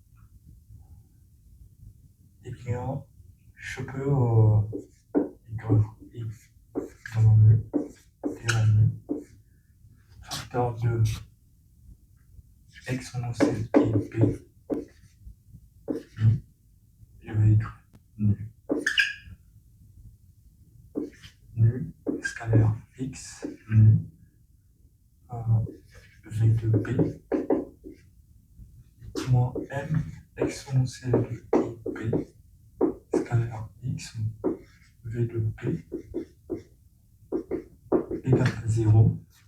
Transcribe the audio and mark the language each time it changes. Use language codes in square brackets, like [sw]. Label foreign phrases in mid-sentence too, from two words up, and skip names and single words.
[fr] Et bien, je peux écrire I gamma mu et en mu facteur de exponentielle P I, je vais écrire nu scalaire x nu v de P moins m exponentielle de P scalaire x v de P égale à 0.